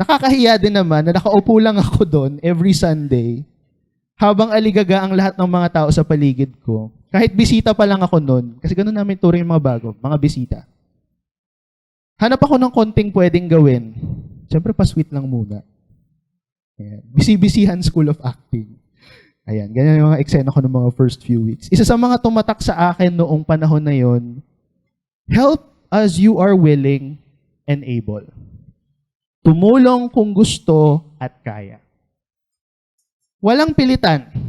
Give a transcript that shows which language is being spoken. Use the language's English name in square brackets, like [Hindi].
[Filipino] Nakakahiya din naman na nakaupo lang ako doon every Sunday habang aligaga ang lahat ng mga tao sa paligid ko. Kahit bisita pa lang ako noon, kasi ganun namin turing yung mga bago, mga bisita. Hanap ako ng konting pwedeng gawin. Siyempre, pa-sweet lang muna. Ayan. Bisi-bisihan School of Acting. Ayan, ganyan yung mga eksena ko ng mga first few weeks. Isa sa mga tumatak sa akin noong panahon na yon, [English] help as you are willing and able. [Filipino] Tumulong kung gusto at kaya. Walang pilitan.